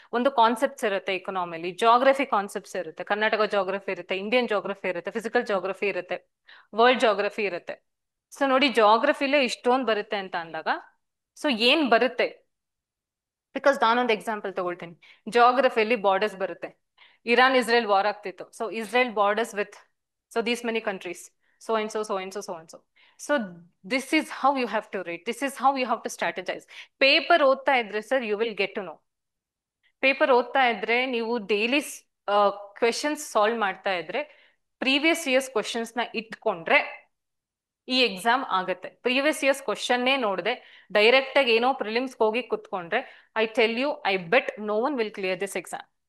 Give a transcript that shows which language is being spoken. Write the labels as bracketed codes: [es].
[kn] ಒಂದು ಕಾನ್ಸೆಪ್ಟ್ಸ್ ಇರುತ್ತೆ ಎಕನಾಮಿಲಿ, geography concepts ಇರುತ್ತೆ, ಕರ್ನಾಟಕ ಜಾಗ್ರಫಿ ಇರುತ್ತೆ, ಇಂಡಿಯನ್ ಜಾಗ್ರಫಿ ಇರುತ್ತೆ, ಫಿಸಿಕಲ್ ಜಾಗ್ರಫಿ ಇರುತ್ತೆ, ವರ್ಲ್ಡ್ ಜಾಗ್ರಫಿ ಇರುತ್ತೆ. ಸೊ ನೋಡಿ ಜಾಗ್ರಫಿಲೇ ಇಷ್ಟೊಂದು ಬರುತ್ತೆ ಅಂತ ಅಂದಾಗ ಸೊ ಏನ್ ಬರುತ್ತೆ, ಬಿಕಾಸ್ ನಾನೊಂದು ಎಕ್ಸಾಂಪಲ್ ತಗೊಳ್ತೀನಿ. ಜಾಗ್ರಫಿಯಲ್ಲಿ ಬಾರ್ಡರ್ಸ್ ಬರುತ್ತೆ. ಇರಾನ್ ಇಸ್ರೇಲ್ ವಾರ್ ಆಗ್ತಿತ್ತು, [en] so Israel borders with so these many countries, so and so, [kn] so and so, so and so. [en] So this is how you have to read. This is how you have to strategize. [kn] Paper ಓದ್ತಾ ಇದ್ರೆ sir [en] You will get to know. [kn] Paper ಓದ್ತಾ ಇದ್ರೆ ನೀವು daily questions solve ಮಾಡ್ತಾ ಇದ್ರೆ previous years questions ನ ಇಟ್ಕೊಂಡ್ರೆ ಈ ಎಕ್ಸಾಮ್ ಆಗತ್ತೆ. ಪ್ರೀವಿಯಸ್ ಇಯರ್ಸ್ ಕ್ವಶನ್ನೇ ನೋಡದೆ ಡೈರೆಕ್ಟ್ ಆಗಿ ಏನೋ ಪ್ರಿಲಿಮ್ಸ್ ಹೋಗಿ ಕುತ್ಕೊಂಡ್ರೆ [en] I tell you, I bet no one will clear this exam.